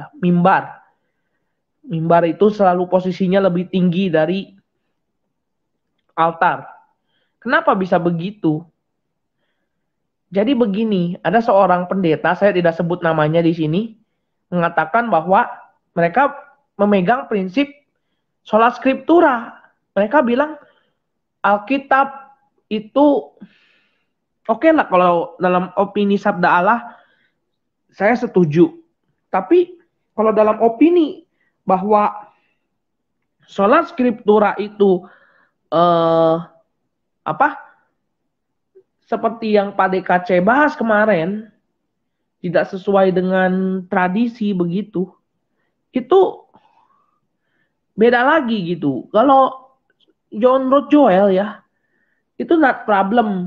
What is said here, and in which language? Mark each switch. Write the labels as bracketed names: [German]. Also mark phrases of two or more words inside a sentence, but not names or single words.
[Indonesian] Mimbar itu selalu posisinya lebih tinggi dari altar. Kenapa bisa begitu? Jadi begini, ada seorang pendeta, saya tidak sebut namanya di sini, mengatakan bahwa mereka memegang prinsip [Latin] sola scriptura. [Indonesian] Mereka bilang Alkitab itu oke lah, kalau dalam opini sabda Allah saya setuju. Tapi kalau dalam opini bahwa [Latin] sola scriptura [Indonesian] itu seperti yang Pak DKC bahas kemarin, tidak sesuai dengan tradisi begitu, itu beda lagi gitu. Kalau John Road Joel ya, itu [English] not problem.